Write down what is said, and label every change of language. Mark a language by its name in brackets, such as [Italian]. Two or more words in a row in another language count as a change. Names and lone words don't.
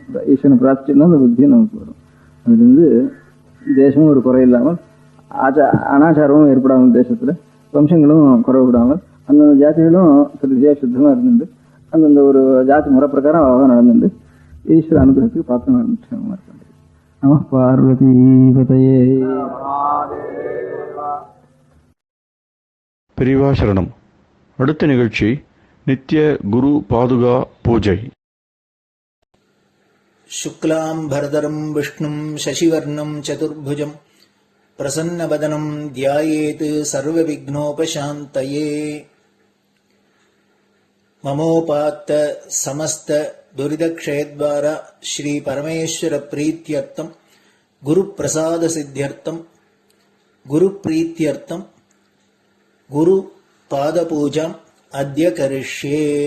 [Tamil] ஈஸ்வரனை பிரார்த்திச்சோம்னா அந்த புத்தியும் நமக்கு வரும். அதுலேருந்து தேசமும் ஒரு குறை இல்லாமல், அனாச்சாரமும் ஏற்படாமல், தேசத்துல வம்சங்களும் குறை விடாமல், அந்தந்த ஜாதிகளும் திருச்சியா சுத்தமா இருந்துட்டு அந்தந்த ஒரு ஜாதி முறை பிரகாரம் அழகாக நடந்துட்டு ஈஸ்வர அனுகிரகத்துக்கு பார்த்து நடந்துட்டு இருக்க. [Sanskrit] नमः पार्वती पतये. [Tamil] பெரியவா சரணம். அடுத்த நிகழ்ச்சி நித்திய குரு பாதுகா பூஜை. [Sanskrit] शुक्लां भरदरं विष्णुं शशिवर्णं चतुर्भुजं प्रसन्नवदनं ध्यायेत् सर्वविघ्नोपशान्तये. ममोपात्त समस्त दुरितक्षयद्वारा श्री परमेश्वर प्रीत्यर्थं गुरुप्रसाद सिद्ध्यर्थं गुरुप्रीत्यर्थं गुरुपादपूजाम् अद्य करिष्ये.